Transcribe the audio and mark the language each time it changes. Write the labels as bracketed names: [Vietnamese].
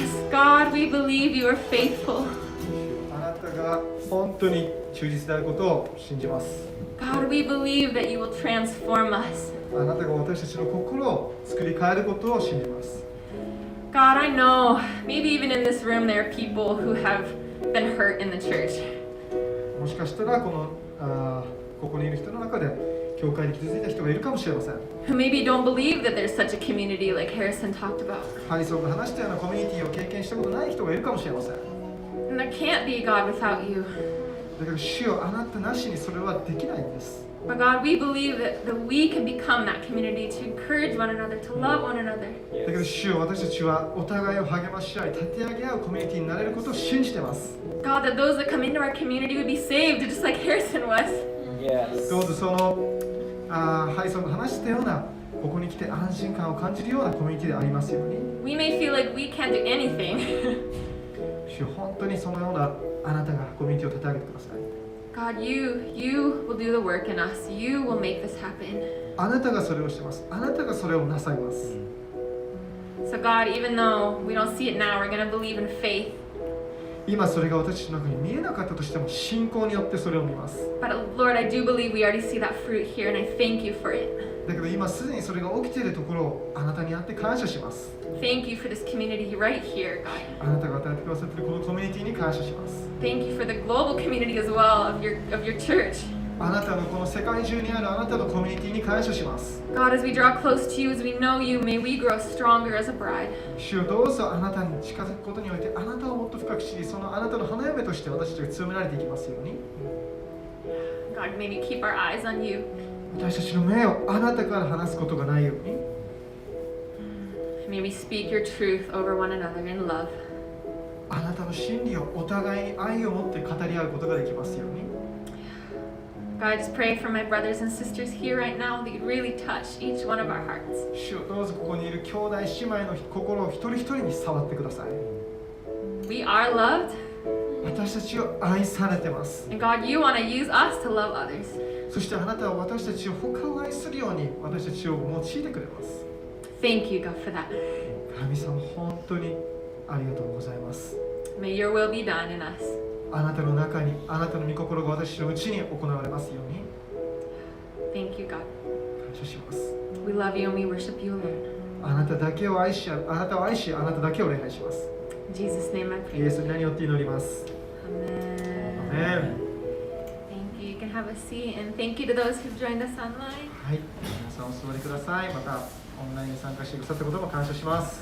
[English] God, we believe you are faithful. [Japanese] あなたが本当に忠実であることを信じます。 [English] God, we believe that you will transform us. [Japanese] あなたが私たちの心を作り変えることを信じます。 [English] God, I know, maybe even in this room there are people who have been hurt in the church. [Japanese] もしかしたらここにいる人の中で教会に傷ついた人がいるかもしれません。 [English] Who maybe don't believe that there's such a community like Harrison talked about. [Japanese] ハリソンが話したようなコミュニティを経験したことない人がいるかもしれません。 [English] And that can't be God without you. [Japanese] だけど主よ、あなたなしにそれはできないんです。 [English] But God, we believe that we can become that community to encourage one another, to love one another. [Japanese] だけど主よ、私たちはお互いを励まし合い、立て上げ合うコミュニティになれることを信じています。 [English] God, that those that come into our community would be saved, just like Harrison was. Yes. [Japanese] どうぞそのハリソンが話したようなここに来て安心感を感じるようなコミュニティでありますように。 [English] We may feel like we can't do anything. [Japanese] 主よ、本当にそのようなあなたがコミュニティを立て上げてください。 [English] God, you will do the work in us. You will make this happen. [Japanese] あなたがそれをしてます。あなたがそれをなさいます。 [English] So God, even though we don't see it now, we're going to believe in faith. [Japanese] 今それが私たちの中に見えなかったとしても信仰によってそれを見ます。 [English] But Lord, I do believe we already see that fruit here, and I thank you for it. [Japanese] だけど今すでにそれが起きているところをあなたにあって感謝します。 [English] Thank you for this community right here, God. [Japanese] あなたが与えてくださっているこのコミュニティに感謝します。 [English] Thank you for the global community as well of your church. [Japanese] あなたのこの世界中にあるあなたのコミュニティに感謝します。 [English] God, as we draw close to you, as we know you, may we grow stronger as a bride. [Japanese] 主よどうぞあなたに近づくことにおいてあなたをもっと深く知り、そのあなたの花嫁として私たちが強められていきますように。 [English] God, may we keep our eyes on you. [Japanese] 私たちの目をあなたから離すことがないように。 [English] May we speak your truth over one another in love. [Japanese] あなたの真理をお互いに愛を持って語り合うことができますように。 [English] God, I just pray for my brothers and sisters here right now that you'd really touch each one of our hearts. [Japanese] 主よどうぞここにいる兄弟姉妹の心を一人一人に触ってください。 [English] We are loved, [Japanese] 私たちを愛されてます。 [English] and God, you want to use us to love others. [Japanese] そしてあなたは私たちを他を愛するように私たちを用いてくれます。 [English] Thank you, God, for that. [Japanese] 神様本当にありがとうございます。 [English] May your will be done in us. [Japanese] あなたの中にあなたの御心が私のうちに行われますように。 [English] Thank you, God. [Japanese] 感謝します。 [English] We love you and we worship you alone. [Japanese] あなただけを愛し、あなたを愛し、あなただけを礼拝します。 [English] In Jesus' name I [Japanese] イエ [English] pray. [Japanese] スに何をって祈ります。 [English] Amen. [Japanese] アメン。 [English] Thank you. You can have a seat, and thank you to those who've joined us online. [Japanese] はい、皆さんお座りください。またオンラインに参加してくださったことも感謝します。